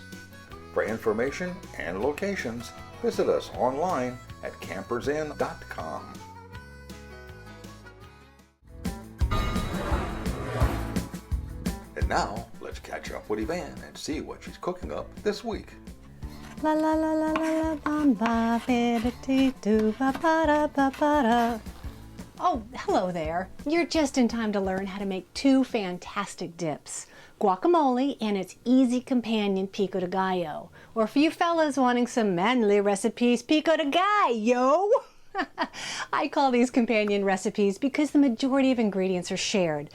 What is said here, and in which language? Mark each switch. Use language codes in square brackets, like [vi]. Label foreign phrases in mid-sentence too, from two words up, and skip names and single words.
[en] For information and locations, visit us online at campersinn.com. And now, let's catch up with Evanne and see what she's cooking up this week. La la la la la la bam ba do ba ba da ba ba da. Oh, hello there. You're just in time to learn how to make two fantastic dips. Guacamole and its easy companion pico de gallo. Or for you fellas wanting some manly recipes, pico de gallo. I call these companion recipes because the majority of ingredients are shared.